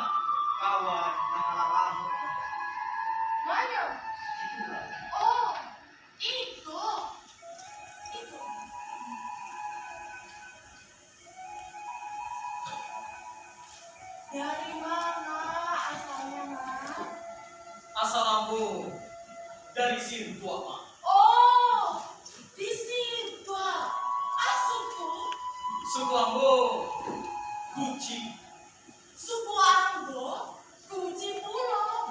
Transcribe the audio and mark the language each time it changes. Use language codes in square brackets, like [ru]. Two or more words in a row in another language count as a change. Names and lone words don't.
[id] Kawan yang lama. Mana? Itu Mak. Oh, itu. Itu. Dari mana asalnya, Mak? [min] Asal Ambo dari Sintua, Mak. Oh, di situ. Asuku. Suku Ambo, Guci. Suku Ambo, kunci pulau.